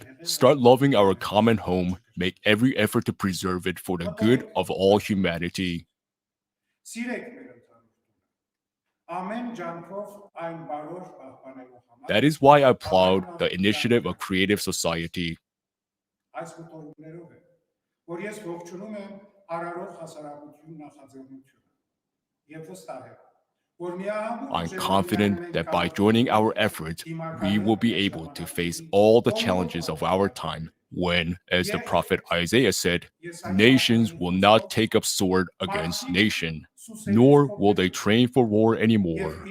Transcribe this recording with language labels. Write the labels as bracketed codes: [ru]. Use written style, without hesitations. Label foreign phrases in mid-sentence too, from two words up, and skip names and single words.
[en] Start loving our common home. Make every effort to preserve it for the good of all humanity. That is why I applaud the initiative of creative society. [hy] որ ես ողջունում եմ արարող հասարակություն նախաձեռնությունը եւ վստահ եմ [en] I'm confident that by joining our efforts, we will be able to face all the challenges of our time when, as the prophet Isaiah said, nations will not take up sword against nation, nor will they train for war anymore.